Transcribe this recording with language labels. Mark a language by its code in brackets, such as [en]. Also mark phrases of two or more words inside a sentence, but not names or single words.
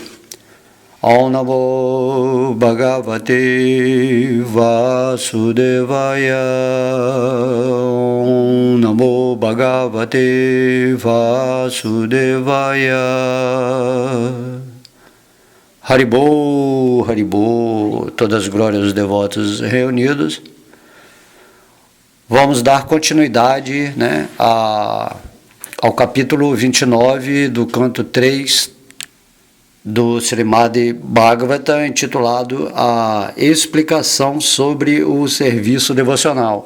[sa] ॐ नमो भगवते वासुदेवाय. ॐ नमो भगवते वासुदेवाय. Haribo, Haribo, [pt] todas as glórias dos devotos reunidos. Vamos dar continuidade, né, ao capítulo 29 do canto 3 do Srimad Bhagavata, intitulado A Explicação sobre o Serviço Devocional.